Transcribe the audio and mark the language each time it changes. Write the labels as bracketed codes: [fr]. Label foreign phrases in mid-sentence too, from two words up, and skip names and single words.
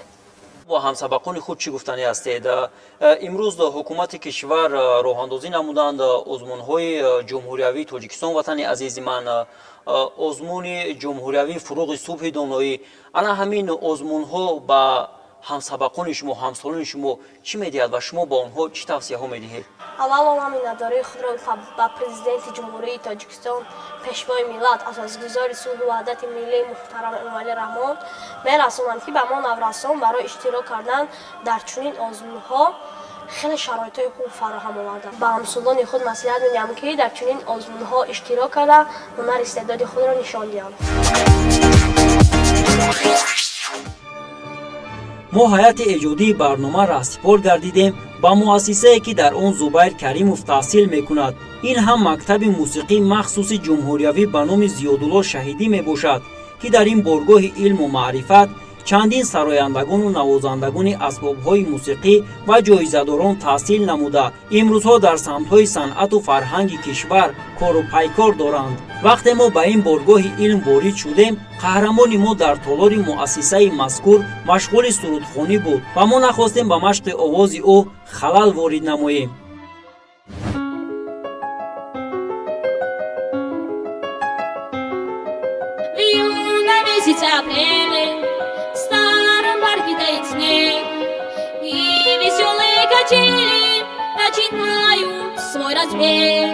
[tg] бо ҳамсабақони худ чӣ гуфтанӣ ҳастед? имрӯз ҳукумати кишвар роҳандозӣ намуданд озмунҳои ҷумҳуриявии Точикистон Ватани азизи ман, озмуни ҷумҳуриявии фуруғи субҳи доноӣ, ана ҳамин озмунҳо ба ҳамсабақони шумо, ҳамсолони шумо чӣ медиҳад ва шумо ба онҳо чӣ тавсияҳо медиҳед? аввало ман миннатдории худро ба президенти ҷумҳурии Тоҷикистон, пешвои миллат, асосгузори сулҳу ваҳдати миллии муҳтарам Эмомалӣ Раҳмон мерасонам ки ба мо наврасон барои иштирок кардан дар чунин озмунҳо хеле шароитҳои хуб фароҳам овардам. Ба ҳамсолони худ насиҳат медиҳам ки дар чунин озмунҳо иштирок карда ҳунар истеъдоди худро нишон диҳанд. ما ҳайати эҷодии барнома раҳсипор гардидем ба муассисае ки дар он Зубайр Каримов таҳсил мекунад. ин ҳам мактаби мусиқӣ махсуси ҷумҳуриявӣ ба номи Зиёдулло Шаҳидӣ мебошад, ки дар ин боргоҳи илму маърифат чандин сарояндагону навозандагони асбобҳои мусиқӣ ва ҷоизадорон таҳсил намуда имрӯзҳо дар самтҳои санъату фарҳанги кишвар кору пайкор доранд. вақте мо ба ин боргоҳи илм ворид шудем, қаҳрамони мо дар толори муассисаи мазкур машғули сурудхонӣ буд ва мо нахостем ба машқи овози ӯ халал ворид намоем. [ru] И веселые качели начинают свой разбег.